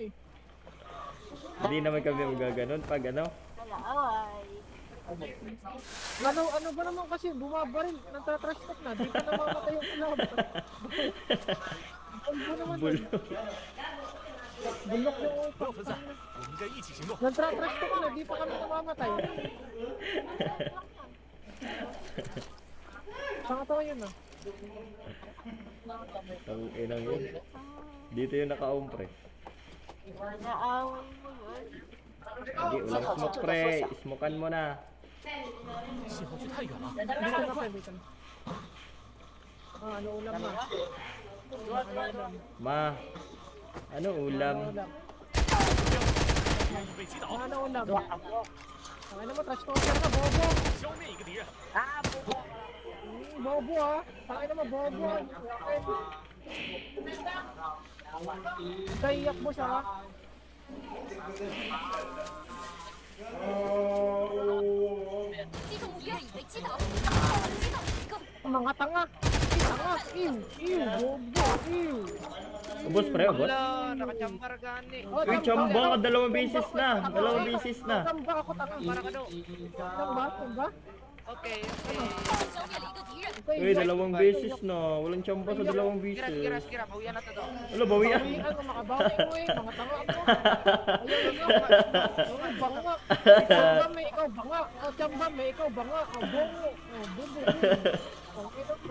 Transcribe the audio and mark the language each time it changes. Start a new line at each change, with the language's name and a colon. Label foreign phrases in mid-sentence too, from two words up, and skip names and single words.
Filipino: Hindi naman kami magaganon pag ano. Nag-aaway. Ano ba naman kasi bumabaril, nagtatrash talk na, di pa namamatay yung club. Bulbo naman Bulo. yun. Bulok yung
Chinese: 不要
Filipino: utak.
Chinese: 分散，我们应该一起行动。
Filipino: Nagtatrash talk na, di pa kami namamatay. Saan tawa yun ah? Ang inang yun. Dito yung naka-own, pre. Nag-aaway mo yun. Hindi, ulang smoke, pre. Smokean mo na.
Chinese: 信号区太远了，
Filipino: Dito na pa, dito na. Ano ulam na? Ano ulam? Ma, ano ulam? Ano ulam?
Chinese: 敌人已被击倒，
Filipino: Ano ulam? Ano mo, trash talker ka, bobo!
Chinese: 消灭一个敌人。
Filipino: Bobo ah! Pakita mo, bobo! Kaiyak mo siya ha?
Chinese: 击中敌人已被击倒，击倒了一个。
Filipino: Mga tanga! Tanga! Ew! Ew! Bobo! Ew! Ubos, pre, ubos. Oh, Uy, chamba ka, dalawang beses na. Dalawang beses na. Tamba ako, tanga! Tamba? Tamba?
Chinese: 消灭了一个敌人。
Filipino: Uy, dalawang beses na. Walang chamba sa dalawang beses. Wala, bawian. Bawian mo, makabawi mo eh! Mga tanga mo! Ayaw na nga! Banga! Tamba may ikaw banga! O tamba may ikaw banga! O bongo! O bubo! Pakita mo!